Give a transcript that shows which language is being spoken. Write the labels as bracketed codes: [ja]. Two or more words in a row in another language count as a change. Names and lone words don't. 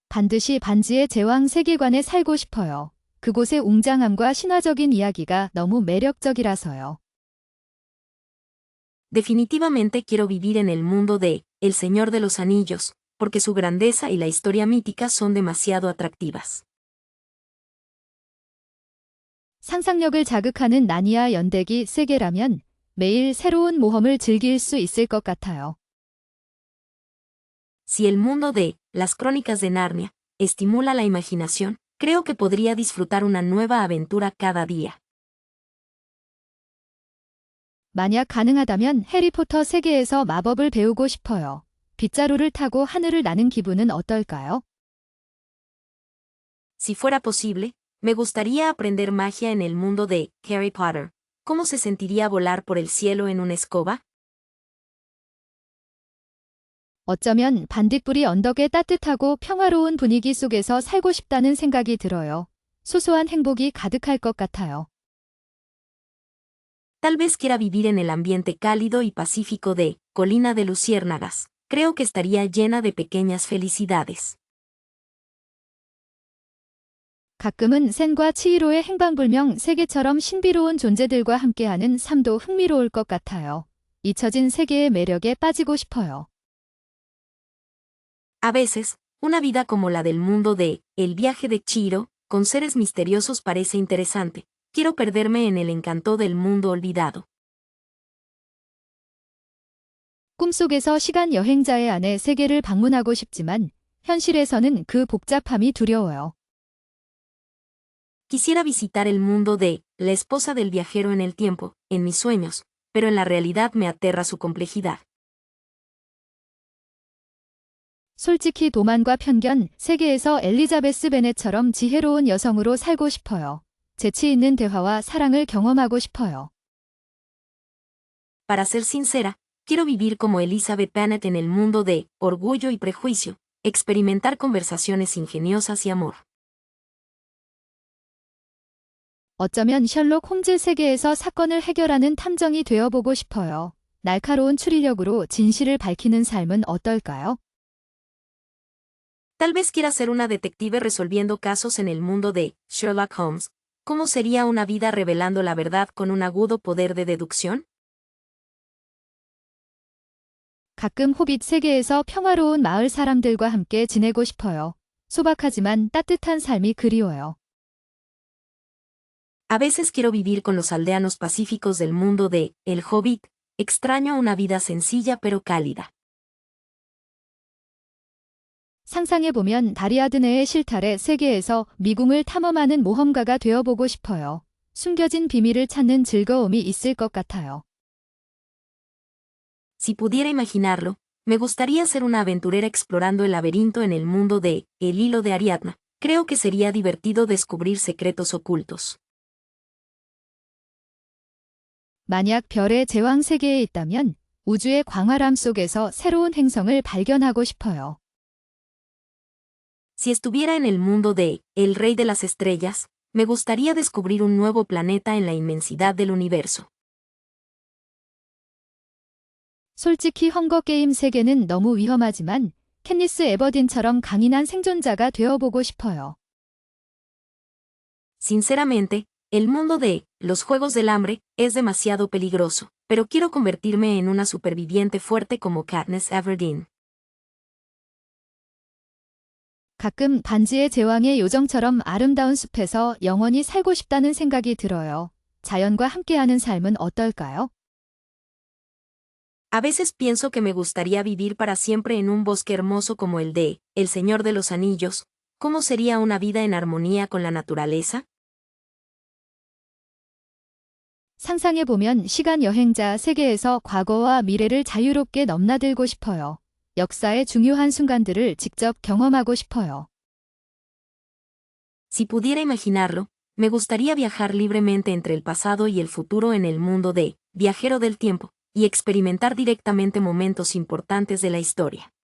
[ko] 반드시 반지의 제왕 세계관에 살고 싶어요. 그곳의 웅장함과 신화적인 이야기가 너무 매력적이라서요. [es] Definitivamente quiero vivir en el mundo de El Señor de los Anillos, porque su grandeza y la historia mítica son demasiado atractivas. [ko] 상상력을 자극하는 나니아 연대기 세계라면 매일 새로운 모험을 즐길 수 있을 것 같아요. [es] Si el mundo de Las Crónicas de Narnia estimula la imaginación, creo que podría disfrutar una nueva aventura cada día. [ko] 만약 가능하다면 해리포터 세계에서 마법을 배우고 싶어요. 빗자루를 타고 하늘을 나는 기분은 어떨까요? [es] Si fuera posible, me gustaría aprender magia en el mundo de Harry Potter. ¿Cómo se sentiría volar por el cielo en una escoba? [ko] 어쩌면 반딧불이 언덕의 따뜻하고 평화로운 분위기 속에서 살고 싶다는 생각이 들어요. 소소한 행복이 가득할 것 같아요. [es] Tal vez quiera vivir en el ambiente cálido y pacífico de Colina de Luciérnagas. Creo que estaría llena de pequeñas felicidades. [ko] 가끔은 샌과 치히로의 행방불명 세계처럼 신비로운 존재들과 함께하는 삶도 흥미로울 것 같아요. 잊혀진 세계의 매력에 빠지고 싶어요. [es] A veces, una vida como la del mundo de El viaje de Chihiro, con seres misteriosos parece interesante. Quiero perderme en el encanto del mundo olvidado. [ko] 꿈속에서 시간 여행자의 안에 세계를 방문하고 싶지만 현실에서는 그 복잡함이 두려워요. [es] Quisiera visitar el mundo de La esposa del viajero en el tiempo, en mis sueños, pero en la realidad me aterra su complejidad. [ko] 솔직히 도만과 편견, 세계에서 엘리자베스 베넷처럼 지혜로운 여성으로 살고 싶어요. 재치 있는 대화와 사랑을 경험하고 싶어요. [es] Para ser sincera, quiero vivir como Elizabeth Bennet en el mundo de Orgullo y Prejuicio, experimentar conversaciones ingeniosas y amor. [ko] 어쩌면 셜록 홈즈 세계에서 사건을 해결하는 탐정이 되어보고 싶어요. 날카로운 추리력으로 진실을 밝히는 삶은 어떨까요? [es] Tal vez quiera ser una detective resolviendo casos en el mundo de Sherlock Holmes. ¿Cómo sería una vida revelando la verdad con un agudo poder de deducción? [ko] 가끔 호빗 세계에서 평화로운 마을 사람들과 함께 지내고 싶어요. 소박하지만 따뜻한 삶이 그리워요. [es] A veces quiero vivir con los aldeanos pacíficos del mundo de El Hobbit. Extraño una vida sencilla pero cálida. [ko] 상상해보면 다리아드네의 실타래 세계에서 미궁을 탐험하는 모험가가 되어보고 싶어요. 숨겨진 비밀을 찾는 즐거움이 있을 것 같아요. [es] Si pudiera imaginarlo, me gustaría ser una aventurera explorando el laberinto en el mundo de El hilo de Ariadna. Creo que sería divertido descubrir secretos ocultos. [ko] 만약 별의 제왕 세계에 있다면 우주의 광활함 속에서 새로운 행성을 발견하고 싶어요. [es] Si estuviera en el mundo de El Rey de las Estrellas, me gustaría descubrir un nuevo planeta en la inmensidad del universo. [ko] 솔직히 헝거게임 세계는 너무 위험하지만 캔니스 에버딘처럼 강인한 생존자가 되어보고 싶어요. [es] Sinceramente, el mundo de Los Juegos del Hambre es demasiado peligroso, pero quiero convertirme en una superviviente fuerte como Katniss Everdeen. [ko] 가끔 반지의 제왕의 요정처럼 아름다운 숲에서 영원히 살고 싶다는 생각이 들어요. 자연과 함께하는 삶은 어떨까요? [es] A veces pienso que me gustaría vivir para siempre en un bosque hermoso como el de El Señor de los Anillos. ¿Cómo sería una vida en armonía con la naturaleza? [ko] 상상해보면 시간 여행자 세계에서 과거와 미래를 자유롭게 넘나들고 싶어요. 역사의 중요한 순간들을 직접 경험하고 싶어요. [es] Si pudiera imaginarlo, me gustaría viajar libremente entre el pasado y el futuro en el mundo de Viajero del Tiempo, y experimentar directamente momentos importantes de la historia.